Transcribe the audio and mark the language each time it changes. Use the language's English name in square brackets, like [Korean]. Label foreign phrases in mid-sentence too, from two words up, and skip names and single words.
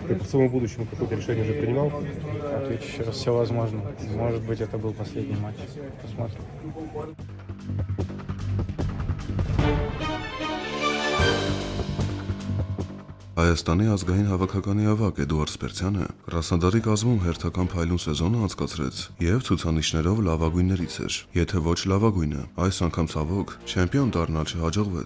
[Russian] Ты по своему будущему какое-то решение уже принимал? Отвечу еще раз, все возможно. Может быть, это был последний матч. Посмотрим. [Armenian] Հայաստանի ազգային հավաքականի ավագ Էդուարդ Սպերցյանը Krasnodar-ի կազմում հերթական փայլուն սեզոնը անցկացրեց եւ ցուցանիշներով լավագույններից էր, եթե ոչ լավագույնը։ Այս անգամ ցավոք չեմպիոն դառնալ չհաջողվեց։